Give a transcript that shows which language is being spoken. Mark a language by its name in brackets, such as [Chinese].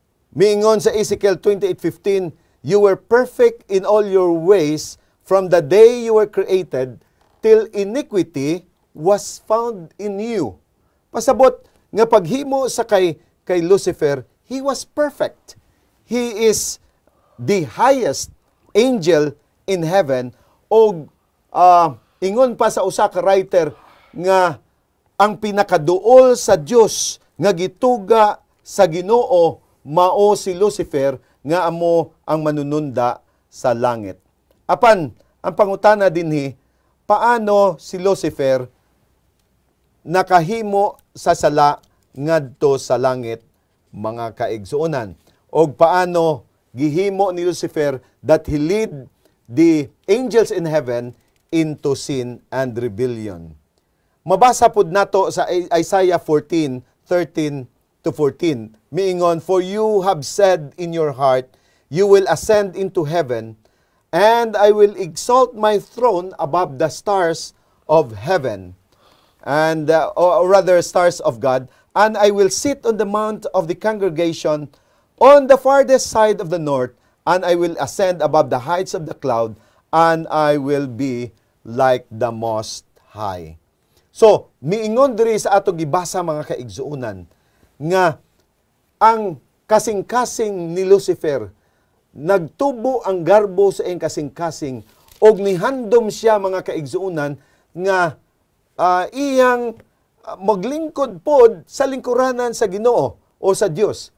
[Cebuano] Miingon sa Ezekiel 28:15, [English] you were perfect in all your ways from the day you were created till iniquity was found in you. [Cebuano] Pasabot nga paghimo sa kay Lucifer, [English] he was perfect. He is the highest angel in heaven. [Cebuano] O ingon pa sa usa ka writer nga ang pinakaduol sa Dios nga gituga sa Ginoo mao si Lucifer nga amo ang manununda sa langit. Apan ang pangutana dinhi, paano si Lucifer nakahimo sa sala ngadto sa langit mga kaigsuonan? Og paano gihimo ni Lucifer [English] that he lead the angels in heaven into sin and rebellion? [Cebuano] Mabasa pud nato sa Isaiah 14:13-14. Miingon, [English] for you have said in your heart, you will ascend into heaven, and I will exalt my throne above the stars of heaven, and or rather stars of God, and I will sit on the mount of the congregation on the farthest side of the north, and I will ascend above the heights of the cloud, and I will be like the Most High. [Cebuano] So, miingon diri sa ato gibasa mga kaigsuonan nga ang kasing-kasing ni Lucifer nagtubo ang garbo sa iyang kasing-kasing og nihandom siya mga kaigsuonan nga iyang maglingkod pod sa lingkuranan sa Ginoo o sa Dios.